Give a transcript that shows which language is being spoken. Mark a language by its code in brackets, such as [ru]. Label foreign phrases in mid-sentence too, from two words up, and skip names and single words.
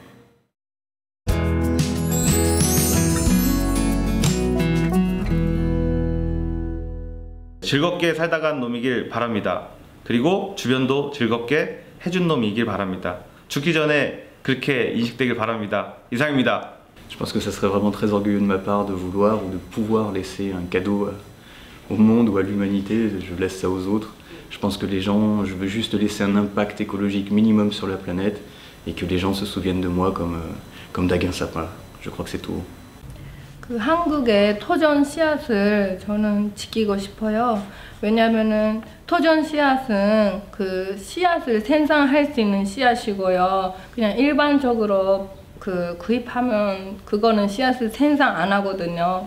[ko] 즐겁게 살다 간 놈이길 바랍니다. 그리고 주변도 즐겁게 해준 놈이길 바랍니다. 죽기 전에 그렇게 인식되길 바랍니다. 이상입니다. [fr] Je pense que ça serait vraiment très orgueilleux de ma part de vouloir ou de pouvoir laisser un cadeau au monde ou à l'humanité. Je laisse ça aux autres. Je pense que les gens, je veux juste laisser un impact écologique minimum sur la planète et que les gens se souviennent de moi comme Daguin Sapin. Je crois que c'est tout. [ko] 그 한국의 토전 씨앗을 저는 지키고 싶어요. 왜냐면은 토전 씨앗은 그 씨앗을 생산할 수 있는 씨앗이고요. 그냥 일반적으로 구입하면 그거는 씨앗을 생산 안 하거든요.